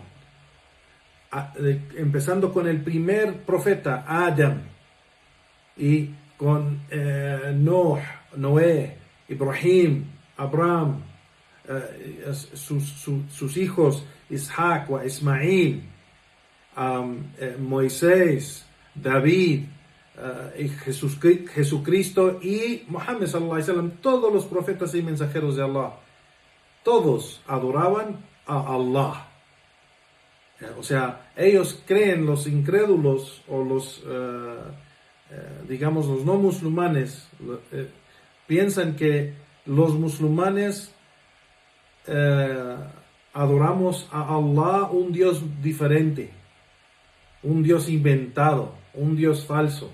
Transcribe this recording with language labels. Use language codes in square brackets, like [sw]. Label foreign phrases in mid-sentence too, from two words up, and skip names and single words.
[es] Empezando con el primer profeta, Adam, y con Noé, Ibrahim, Abraham, sus hijos, Isaac o Ismail, Moisés, David, y Jesucristo y Muhammad [ar] صلى الله عليه وسلم, [es] todos los profetas y mensajeros de Allah, todos adoraban a Allah. O sea, ellos creen, los incrédulos o los, digamos, los no musulmanes, piensan que los musulmanes adoramos a Allah, un Dios diferente, un Dios inventado, un Dios falso.